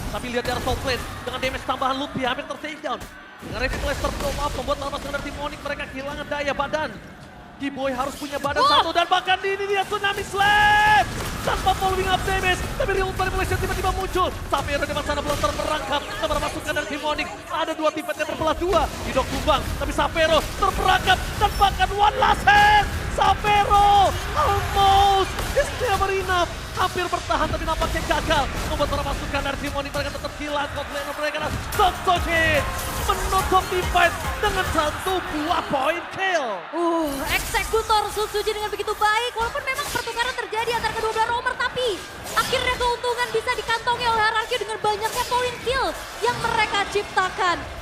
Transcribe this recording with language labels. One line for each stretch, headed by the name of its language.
Indonesian: Tapi lihat dari top lane dengan damage tambahan Lutfi hampir ter-takedown. Dengan Revitalizer blow up membuat lawan pasukan dari tim Onyx mereka kehilangan daya badan. Kiboy harus punya badan satu dan bahkan ini dia Tsunami Slam tanpa
English: following up damage.
Indonesian: Tapi
English: real manipulation
Indonesian: tiba-tiba muncul. Savero di sana belum terperangkap sama pasukan dari tim Onyx. Ada 2 tim fight yang terbelah 2. Idok tumbang tapi Savero terperangkap dan bahkan
English: one last hand. Savero almost is never enough.
Indonesian: Hampir bertahan tapi nampaknya gagal. Membuat para pasukan dari tim Onyx mereka tetap hilang. Godlaner mereka adalah Sutsujin menutup tim fight dengan 1 buah point kill. Eksekutor Sutsujin dengan begitu baik. Walaupun memang pertukaran terjadi antara kedua belah roamer. Tapi akhirnya keuntungan bisa dikantongi oleh RRQ dengan banyaknya point kill yang mereka ciptakan.